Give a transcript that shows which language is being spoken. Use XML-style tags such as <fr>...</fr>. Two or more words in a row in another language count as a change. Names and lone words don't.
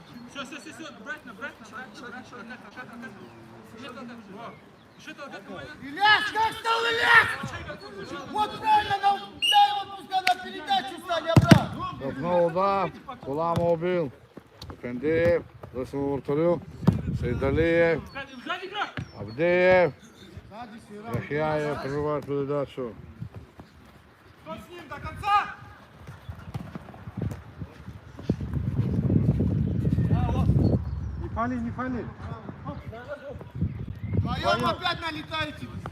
<ru>Все, обратно. Еще толкать, Ильяс, как стал Ильяс? Вот правильно, дай его пускай на передачу стали обратно. Знову удар. Куламов бил. Efendiyev.</ru> <tr>Nasıl ortalıyor? Seydaliyev.</tr> <ru>Сзади игрок! Abdeyev. Яхяев прерывает передачу. Кто с ним до конца? Не фали. Вдвоем опять налетаете.</ru>